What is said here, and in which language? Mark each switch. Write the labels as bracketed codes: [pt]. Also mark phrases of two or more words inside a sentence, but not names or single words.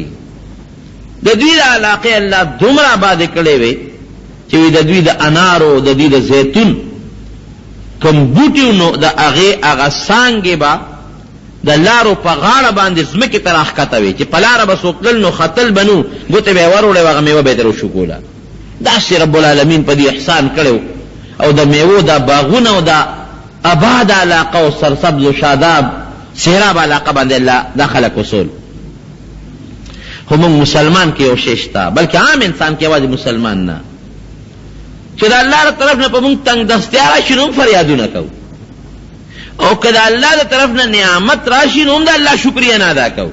[ps] د دوی د علاقې الله دومره آبادې کړې وې چې د دوی د انارو، د دوی د زیتون کوم بوټي نو د هغې هغه څانګې به د لارو په غاړه باندې ځمکې ته راښکته وې چې په لاره به څوک تلل نو ختل به نو، ګوتې به یې وروړې هغه میوه به یې ترې وشکوله. داسې رب العالمین په دې احسان کړی او د میوو دا باغونه او دا آباد علاقه او سرسبز و شاداب سیراب علاقه باندې الله دا خلق وصول. خو موږ مسلمان کې یو شی شته، بلکې عام انسان کې یوازې مسلمان نه، چې د الله له طرف نه په موږ تنګ دستیا راشي نو هم فریادونه کوو، او که د الله د طرف نه نعمت راشي نو هم د الله شکریه نه ادا کوو.